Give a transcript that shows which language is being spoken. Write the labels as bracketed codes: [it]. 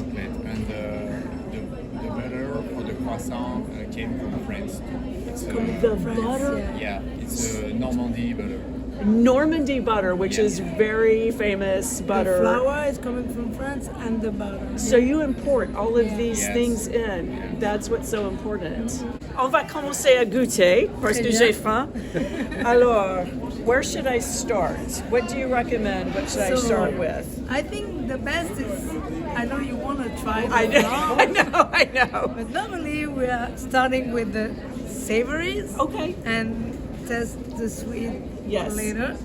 [en] And the butter for the croissant came from France. It's The butter? yeah, it's Normandy butter. Normandy butter, which is very famous butter. The flour is coming from France and the butter. So you import all of these Yes. things in. That's what's so important. [fr] On va commencer à goûter parce que j'ai faim. [en] Alors, where should I start? What do you recommend? What should I start with? I think the best is, I know you want to try the I know, flan, I know. but normally we are starting with the savories. Okay. And test the sweet later.